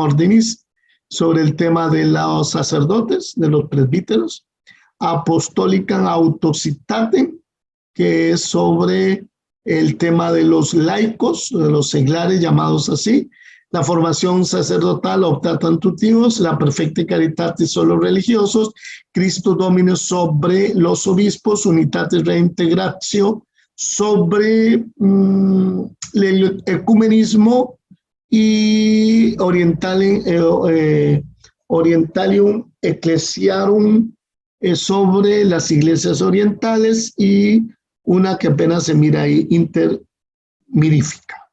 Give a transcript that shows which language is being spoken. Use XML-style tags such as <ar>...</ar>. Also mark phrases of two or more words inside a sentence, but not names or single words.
<es>Ordinis, sobre el tema de los sacerdotes, de los presbíteros, Apostolicam Autocitatem, que es sobre el tema de los laicos, de los seglares llamados así, la formación sacerdotal optatam tutivos, la perfecta caritatis sobre los religiosos, Cristo Domino sobre los obispos, unitatis reintegratio sobre el ecumenismo y Orientalium Ecclesiarum sobre las iglesias orientales y una que apenas se mira ahí, Intermirifica.</es>